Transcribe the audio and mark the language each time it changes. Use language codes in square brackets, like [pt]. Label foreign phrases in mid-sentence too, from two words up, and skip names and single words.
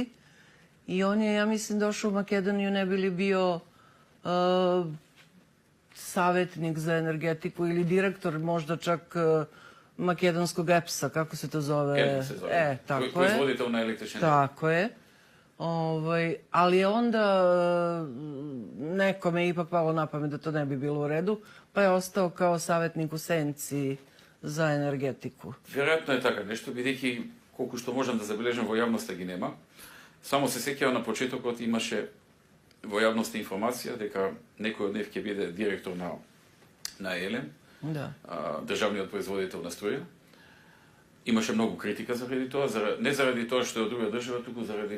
[sr] I on je, ja mislim, došao u Makedoniju ne bi li bio savjetnik za energetiku ili direktor možda čak makedonskog EPS-a, kako se to zove? EPS se zove. Tako je. Proizvodite na električne. Tako je. Ali je onda nekome ipak palo na pamet da to ne bi bilo u redu, pa je ostao kao savjetnik u senci za energetiku. [mk] Веројатно е така нешто, бидејќи колку што можам да забележам во јавноста ги нема. Само се сеќава на почетокот имаше во јавноста информација дека некој од нив ќе биде директор на ЕЛЕМ, Да. државниот производител на струја. Имаше многу критика заради тоа, не заради тоа што е од друга држава, туку заради